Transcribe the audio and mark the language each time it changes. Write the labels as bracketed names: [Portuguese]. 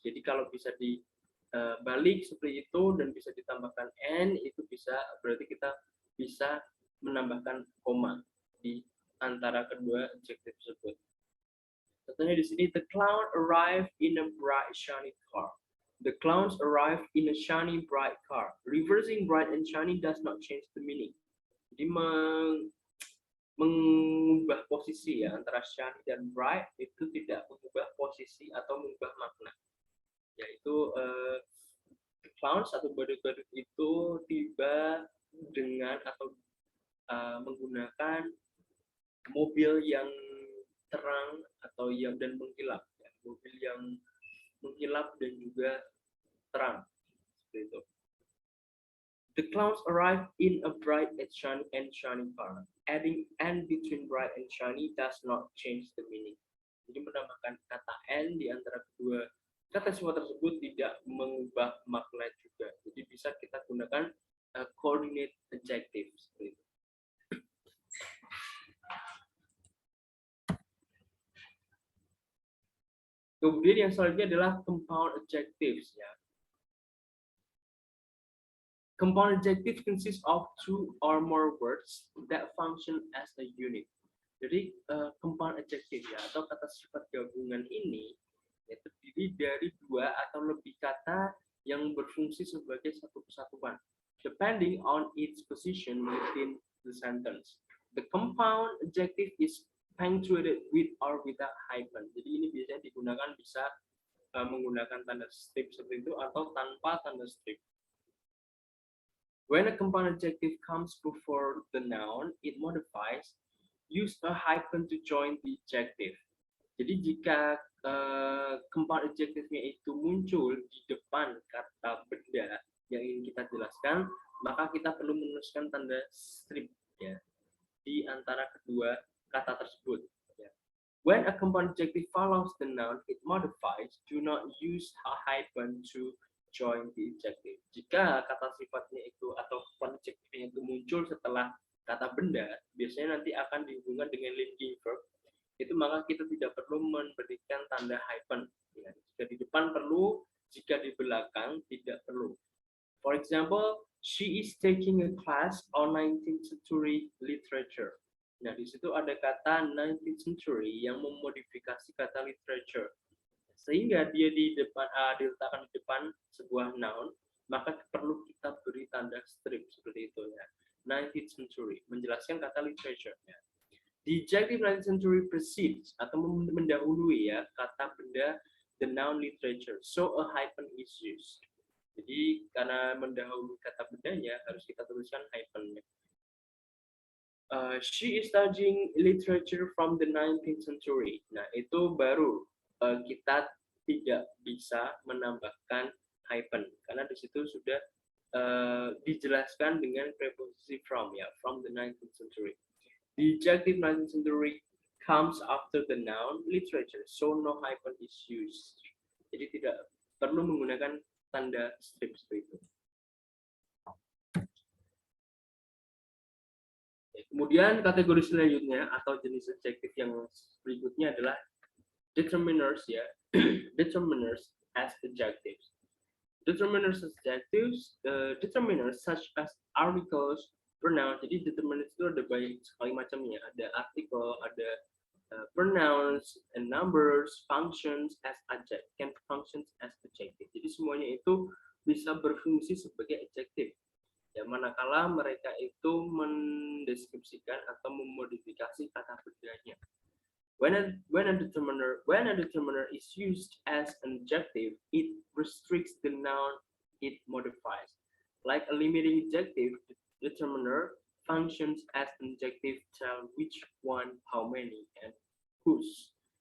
[Indonesian] Jadi kalau bisa dibalik seperti itu dan bisa ditambahkan n, itu bisa berarti kita bisa menambahkan koma di antara kedua adjektif tersebut. Contohnya di sini, [English] the clown arrived in a bright shiny car. The clowns arrive in a shiny bright car. Reversing bright and shiny does not change the meaning. [Indonesian] Jadi mengubah posisi ya antara shiny dan bright itu tidak mengubah posisi atau mengubah makna. Yaitu [English] the clowns [Indonesian] atau badut-badut itu tiba dengan atau menggunakan mobil yang terang atau yang dan mengkilap, ya. Mobil yang mengkilap dan juga terang, seperti itu. [English] The clowns arrive in a bright and shiny car. Adding "and" between bright and shiny does not change the meaning. [Indonesian] Jadi menambahkan kata "and" di antara kedua kata sifat tersebut tidak mengubah makna juga. Jadi bisa kita gunakan coordinate adjective seperti itu. Kemudian yang selanjutnya adalah compound adjectives ya. [English] Compound adjective consists of two or more words that function as a unit. [Indonesian] Jadi compound adjective ya atau kata sifat gabungan ini ya, terdiri dari dua atau lebih kata yang berfungsi sebagai satu kesatuan, [English] depending on its position within the sentence. The compound adjective is punctuated with or without hyphen. [Indonesian] Jadi ini biasanya digunakan bisa menggunakan tanda strip seperti itu atau tanpa tanda strip. [English] When a compound adjective comes before the noun, it modifies. Use a hyphen to join the adjective. [Indonesian] Jadi jika compound adjective-nya itu muncul di depan kata benda yang ingin kita jelaskan, maka kita perlu menuliskan tanda strip ya di antara kedua kata tersebut. [English] When a compound adjective follows the noun, it modifies. Do not use a hyphen to join the adjective. [Indonesian] Jika kata sifatnya itu atau compound adjective-nya itu muncul setelah kata benda, biasanya nanti akan dihubungkan dengan linking verb. Itu maka kita tidak perlu memberikan tanda hyphen. Ya, jika di depan perlu, jika di belakang tidak perlu. [English] For example, she is taking a class on 19th century literature. [Indonesian] Nah, di situ ada kata 19th century yang memodifikasi kata literature. Sehingga dia diletakkan di depan sebuah noun, maka perlu kita beri tanda strip seperti itu ya. 19th century menjelaskan kata literature ya. [English] The adjective 19th century precedes [Indonesian] atau mendahului ya kata benda [English] the noun literature. So a hyphen is used. [Indonesian] Jadi karena mendahului kata bendanya harus kita tuliskan hyphen. [English] She is studying literature from the 19th century. [Indonesian] Nah, itu baru kita tidak bisa menambahkan hyphen karena di situ sudah dijelaskan dengan preposisi from ya, [English] from the 19th century. The adjective 19th century comes after the noun literature, so no hyphen is used. [Indonesian] Jadi tidak perlu menggunakan tanda strip seperti itu. Kemudian kategori selanjutnya atau jenis adjektif yang berikutnya adalah determiners ya. [English] Determiners as adjectives. Determiners as adjectives, determiners such as articles, pronouns. [Indonesian] Jadi determiners itu ada banyak sekali macamnya. Ada [English] article, ada pronouns and numbers, functions as adjective, can functions as adjective. [Indonesian] Jadi semuanya itu bisa berfungsi sebagai adjektif. Ya, manakala mereka itu mendeskripsikan atau memodifikasi kata bendanya. [English] When a determiner is used as an adjective, it restricts the noun it modifies. Like a limiting adjective, the determiner functions as an adjective, tell which one, how many, and whose.